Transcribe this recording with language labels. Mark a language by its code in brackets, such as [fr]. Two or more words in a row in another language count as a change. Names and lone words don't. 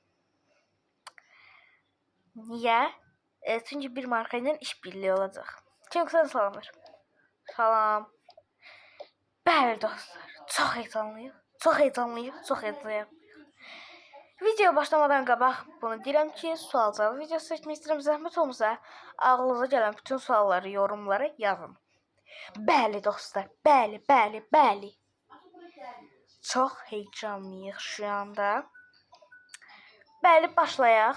[tr] Niye? Çünkü bir markayla işbirliği olacak. Kim kısa salamlar? [az] Salam. Bəli dostlar. [tr] Çok heyecanlıyıq. Çok heyecanlıyıq. Çok heyecanlıyıq. [az] Video başlamadan qabaq bunu deyirəm ki, sual cavab videosu seçmək istəyirəm. Zəhmət olmasa ağlınıza gələn bütün sualları yorumlara yazın. Bəli dostlar, bəli. [tr] Çox heyecanlıyıq şu anda. [az] Bəli, başlayaq.